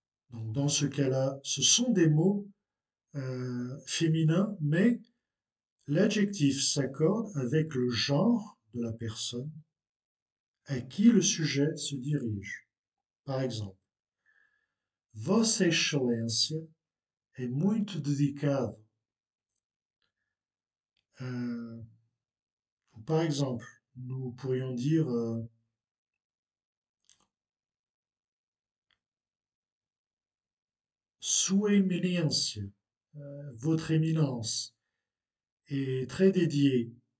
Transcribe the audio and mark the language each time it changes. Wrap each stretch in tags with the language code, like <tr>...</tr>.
<fr>Donc, dans ce cas-là, ce sont des mots féminins, mais l'adjectif s'accorde avec le genre de la personne à qui le sujet se dirige. Par exemple,</fr> <pt>Vossa Excelência é muito dedicado.</pt> <fr>Ou par exemple, nous pourrions dire Sua Eminência, Votre Éminence, est très dédié.</fr>